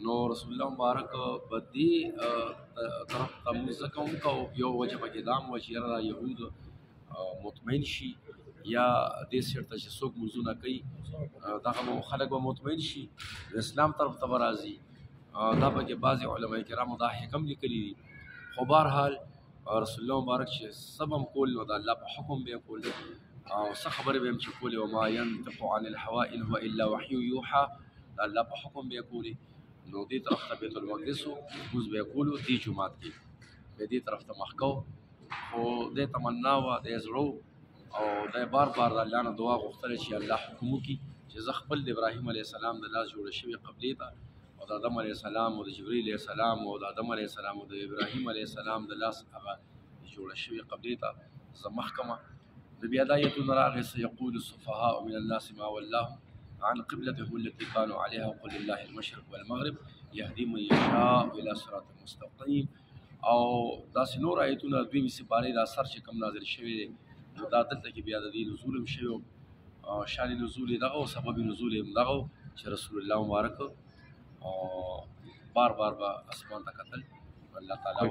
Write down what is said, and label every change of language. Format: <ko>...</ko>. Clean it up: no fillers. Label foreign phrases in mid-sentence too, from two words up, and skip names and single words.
<ps>نو رسول الله مبارک په دې طرف ته مونځ ځکه وکړو یو وجه پکې دا هم وه چې یاره یهود مطمئن شي یا دې سیټ ته چې څوک مونځونه کوي دغه خلک به مطمئن شي د اسلام طرف ته به راځي. دا پکې بعضې علما کرامو دا حکم لیکلي دي. خو بهرحال رسول الله مبارک چې څه به هم کول نو د الله په حکم به یې کول او څه خبرې به هم چې کولې</ps> <ar>وما ینطق عن الهوا ان هو الا وحی یوحى</ar> <ps>د الله په حکم به یې کولې. نو دې طرف ته بیت المقدس و مونځ به یې کولو دې جومات کې به دې طرف ته مخ کو. خو دې تمنا وه د زړه او د بار د الله نه دعا غوښتله چې الله حکم وکړي چې زه خپل د ابراهیم علیه السلام د لاس جوړه شوې قبلې ته او د آدم علیه السلام او د جبریل علیه السلام او د آدم علیه السلام او د ابراهیم علیه السلام د لاس هغه جوړه شوې قبلې ته زه مخ کړمه. د بیا دا ایتونه راغی</ps> <ar>سیقول السفهاء من الناس ما ولاهم عن قبلتهم التي كانوا عليها وقل لله المشرق والمغرب يهدي من يشاء الى صراط مستقيم.</ar> <ps>او داسې نور ایتونه دویمې سپارې د اثر چې کوم نازل شوی دی نو دا دلته کې بیا د دې نزول هم شوی شان نزول یې دغه او سبب نزول یې هم دغه چې رسول الله مبارک بار به اسمان ته کتل الله تعالی</ps>